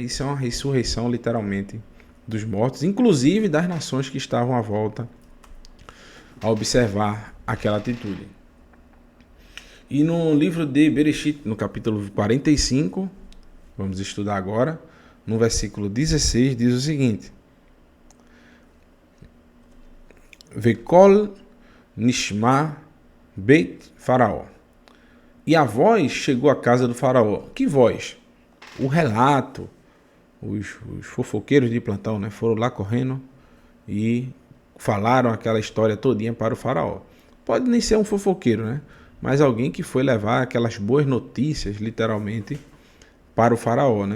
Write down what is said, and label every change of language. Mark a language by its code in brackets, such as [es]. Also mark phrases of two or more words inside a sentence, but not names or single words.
[pt] Isso é uma ressurreição, literalmente, dos mortos, inclusive das nações que estavam à volta a observar aquela atitude. E no livro de Bereshit, no capítulo 45, vamos estudar agora, no versículo 16, diz o seguinte: [he] והקול נשמע בית פרעה. [pt] E a voz chegou à casa do faraó. Que voz? O relato. Os fofoqueiros de plantão, né, foram lá correndo e falaram aquela história todinha para o faraó. Pode nem ser um fofoqueiro, né? Mas alguém que foi levar aquelas boas notícias, literalmente, para o faraó, né?